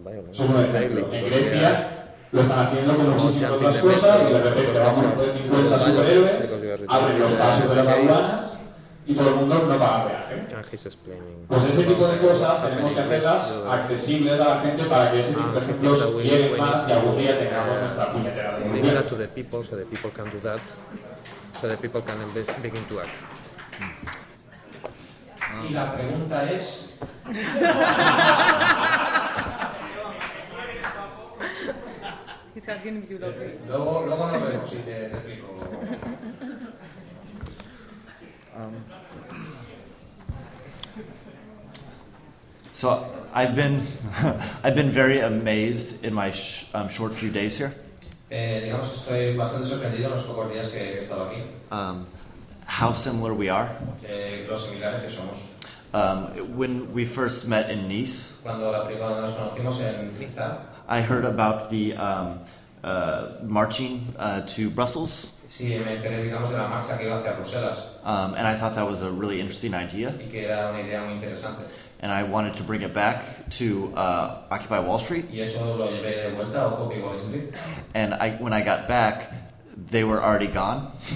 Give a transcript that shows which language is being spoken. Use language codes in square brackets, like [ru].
[es] lo están haciendo con muchísimas otras cosas y de repente vamos a poner 50 superhéroes, abren los pasos de la madurez y todo el mundo no paga peaje. Pues ese tipo de cosas tenemos que hacerlas accesibles a la gente para que ese tipo de ejemplos lleguen más y algún día tengamos nuestra puñetera. [en] Bring that to the people so the people can do that, so the people can begin to act. [es] Y la pregunta es... estás bien equivocado. Luego nos vemos si te explico. [en] So I've been very amazed in my short few days here. [es] Digamos, estoy bastante sorprendido en los pocos días que he estado aquí. [en] How similar we are. [es] Lo similares que somos. [en] When we first met in Nice. [es] Cuando la primera vez nos conocimos en Niza. [en] I heard about the marching to Brussels. [es] Sí, me enteré, digamos, de la marcha que iba hacia Bruselas. [en] And I thought that was a really interesting idea. [es] Y que era una idea muy interesante. [en] And I wanted to bring it back to Occupy Wall Street. [es] Y eso lo llevé de vuelta a Occupy Wall Street. [en] And when I got back, they were already gone.